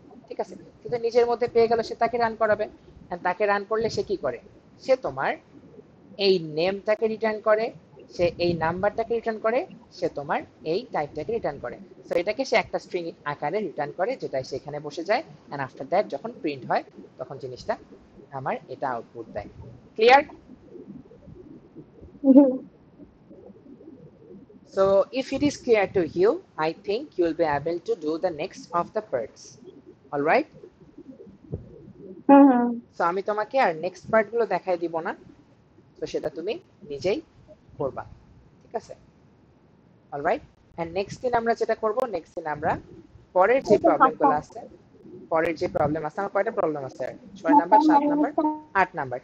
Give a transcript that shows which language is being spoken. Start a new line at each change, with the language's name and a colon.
Bangla: ঠিক আছে, কিন্তু নিজের মধ্যে পেয়ে গেল, সে তাকে রান করাবে। তাকে রান করলে সে কি করে, সে তোমার এই নেমটাকে রিটার্ন করে, সে এই নাম্বারটাকে রিটার্ন করে, সে তোমার এই টাইপটাকে রিটার্ন করে। সো এটাকে সে একটা স্ট্রিং আকারে রিটার্ন করে, যেটা সেখানে বসে যায়, এন্ড আফটার দ্যাট যখন প্রিন্ট হয় তখন জিনিসটা আমার এটা আউটপুট দেয়। Clear?
English: So if it is clear to you, I think you will be able to do the next of the parts. All right?
Bangla: So আমি তোমাকে আর নেক্সট পার্ট গুলো দেখাই দিব না, তো সেটা তুমি নিজেই করবা। ঠিক আছে, অলরাইট। এন্ড নেক্সট দিন আমরা যেটা করব, নেক্সট দিন আমরা পরের যে প্রবলেমগুলো আছে, পরের যে প্রবলেম আছে, আমার কয়টা প্রবলেম আছে, 6 নাম্বার, 7 নাম্বার, 8 নাম্বার।